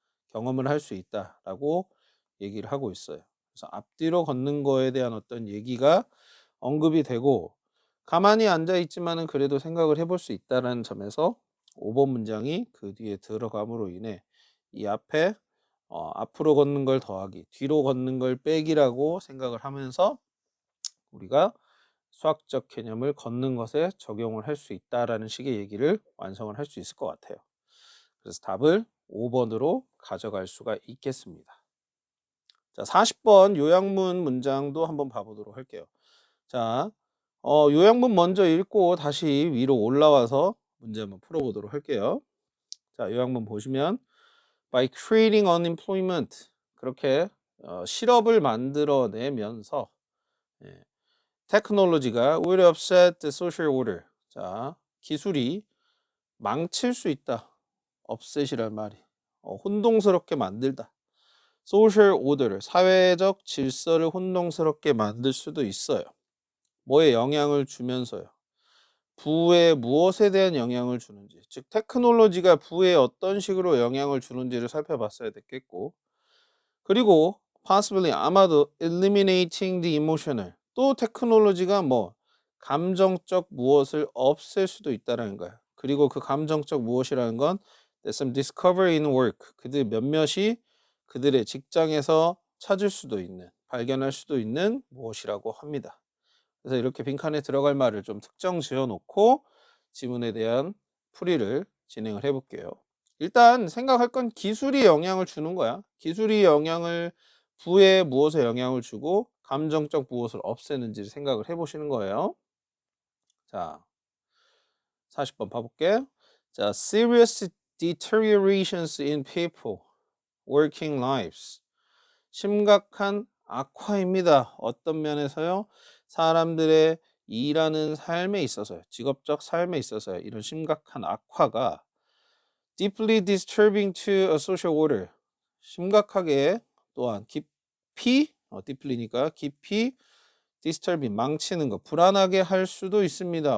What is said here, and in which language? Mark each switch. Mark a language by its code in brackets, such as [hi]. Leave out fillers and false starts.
[ko] 경험을 할 수 있다라고 얘기를 하고 있어요. 그래서 앞뒤로 걷는 거에 대한 어떤 얘기가 언급이 되고 가만히 앉아 있지만은 그래도 생각을 해볼 수 있다라는 점에서 5번 문장이 그 뒤에 들어감으로 인해 이 앞에 앞으로 걷는 걸 더하기, 뒤로 걷는 걸 빼기라고 생각을 하면서 우리가 수학적 개념을 걷는 것에 적용을 할 수 있다라는 식의 얘기를 완성을 할 수 있을 것 같아요. 그래서 답을 5번으로 가져갈 수가 있겠습니다. 자, 40번 요약문 문장도 한번 봐보도록 할게요. 자, 요약문 먼저 읽고 다시 위로 올라와서 문제 한번 풀어보도록 할게요. 자, 요약문 보시면 [en] by creating unemployment [ko] 그렇게 실업을 만들어내면서 테크놀로지가 [en] will upset the social order. [ko] 자, 기술이 망칠 수 있다. upset이란 말이 혼동스럽게 만들다. social order를 사회적 질서를 혼동스럽게 만들 수도 있어요. 뭐에 영향을 주면서요. 부에 무엇에 대한 영향을 주는지, 즉 테크놀로지가 부에 어떤 식으로 영향을 주는지를 살펴봤어야 됐겠고, 그리고 [en] possibly [ko] 아마도 [en] eliminating the emotional [ko] 또 테크놀로지가 뭐 감정적 무엇을 없앨 수도 있다는 거야. 그리고 그 감정적 무엇이라는 건 [en] there's some discovery in work [ko] 그들 몇몇이 그들의 직장에서 찾을 수도 있는 발견할 수도 있는 무엇이라고 합니다. 그래서 이렇게 빈칸에 들어갈 말을 좀 특정 지어 놓고 지문에 대한 풀이를 진행을 해 볼게요. 일단 생각할 건 기술이 영향을 주는 거야. 기술이 영향을 부에 무엇에 영향을 주고 감정적 무엇을 없애는지를 생각을 해 보시는 거예요. 자, 40번 봐볼게. [en] 자, serious deteriorations in people working lives. [ko] 심각한 악화입니다. 어떤 면에서요? 사람들의 일하는 삶에 있어서요. 직업적 삶에 있어서요. 이런 심각한 악화가 [en] deeply disturbing to a social order. [ko] 심각하게 또한 깊이 deeply니까 깊이 disturbing 망치는 거 불안하게 할 수도 있습니다.